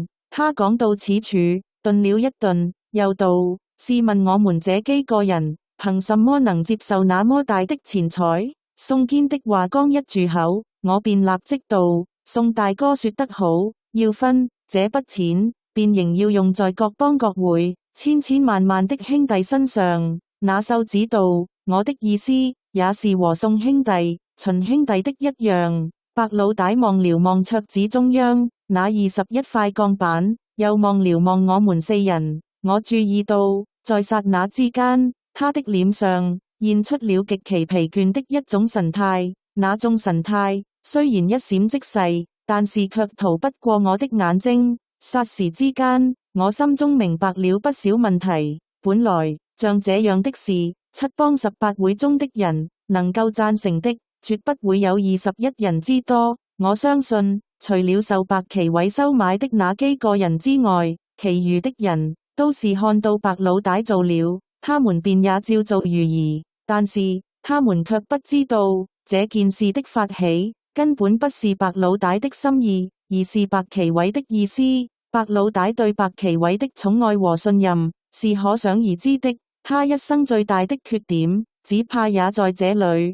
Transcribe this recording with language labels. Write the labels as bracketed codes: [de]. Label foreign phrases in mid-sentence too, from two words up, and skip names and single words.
[zh] 他講到此處，頓了一頓，又道：試問我們這幾個人憑什麼能接受那麼大的錢財？宋堅的話剛一住口，我便立即道：宋大哥說得好，要分這筆錢便仍要用在各幫各會， 千千萬萬的兄弟身上。那秀子道：我的意思也是和宋兄弟、秦兄弟的一樣。白老大望了望桌子中央那21塊鋼板，又望了望我們四人。我注意到，在剎那之間，他的臉上現出了極其疲倦的一種神態。那種神態雖然一閃即逝，但是卻逃不過我的眼睛。霎時之間，我心中明白了不少問題。本來像這樣的事，7幫18會中的人能夠贊成的，絕不會有21人之多。我相信，除了受白奇偉收買的那幾個人之外，其餘的人都是看到白老大做了，他們便也照做如儀。但是他們卻不知道，這件事的發起根本不是白老大的心意，而是白奇偉的意思。白老大對白奇偉的寵愛和信任是可想而知的，他一生最大的缺點只怕也在這裏。